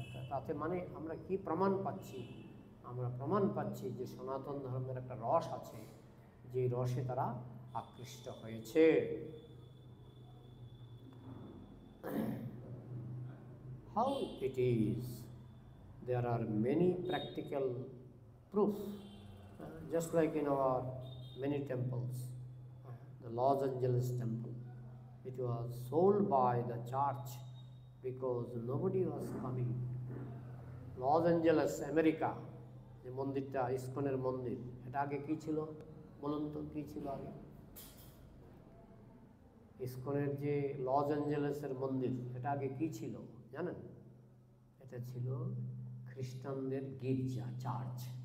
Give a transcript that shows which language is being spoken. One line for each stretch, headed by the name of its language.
Bangla: তাতে মানে আমরা কি প্রমাণ পাচ্ছি? আমরা প্রমাণ পাচ্ছি যে সনাতন ধর্মের একটা রস আছে, যে রসে তারা আকৃষ্ট হয়েছে।
English: How it is, there are many practical proof, just like in our many temples. The Los Angeles temple, it was sold by the church because nobody was coming.
Bangla: Los Angeles, America, যে মন্দিরটা ইসকনের মন্দির, এটা আগে কি ছিল বলুন তো? কি ছিল আগে? ইসকনের যে লস অ্যাঞ্জেলেসের মন্দির, এটা আগে কি ছিল জানেন? এটা ছিল খ্রিস্টানদের গির্জা, চার্চ।